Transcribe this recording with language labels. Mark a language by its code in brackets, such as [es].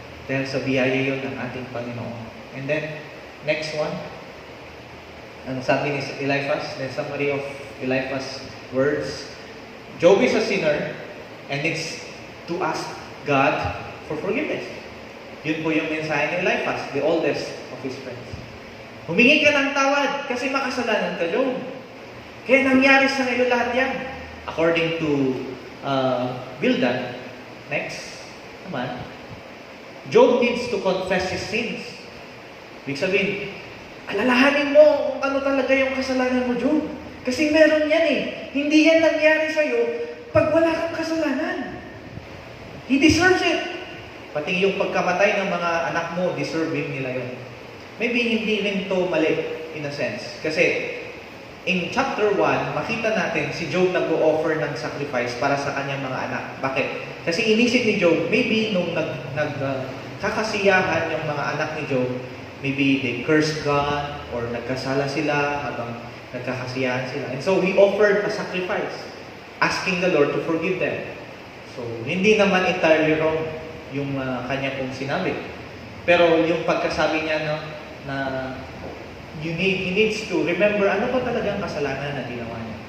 [tl] Dahil sa biyaya yun ng ating Panginoon. [en] And then, next one. [tl] Ang sabi ni Eliphaz, [en] the summary of Eliphaz's words, Job is a sinner and it's to ask God for forgiveness. [tl] Yun po yung mensahe ni Eliphaz, [en] the oldest of his friends. [tl] Humingi ka ng tawad kasi makasalanan ka, Job. Kaya nangyari sa ngayon lahat yan. [en] According to Bildad, next naman, Job needs to confess his sins. [tl] Ibig sabihin, alalahanin mo kung ano talaga yung kasalanan mo, Job. Kasi meron yan eh. Hindi yan nangyari sa'yo pag wala kang kasalanan. [en] He deserves it. [tl] Pati yung pagkamatay ng mga anak mo, deserving nila yun. Maybe hindi rin to mali, [en] in a sense. [tl] Kasi, in chapter 1, makita natin si Job nag-o-offer ng sacrifice para sa kanyang mga anak. Bakit? Kasi inisip ni Job, maybe nung kakasiyahan yung mga anak ni Job, [en] maybe they cursed God [tl] or nagkasala sila habang nagkakasiyahan sila. [en] And so he offered a sacrifice, asking the Lord to forgive them. So, [tl] hindi naman [en] entirely wrong. [tl] yung kanya pong sinabi. Pero yung pagkasabi niya no, na [en] he needs to remember [tl] ano pa talaga ang kasalanan na ginawa niya.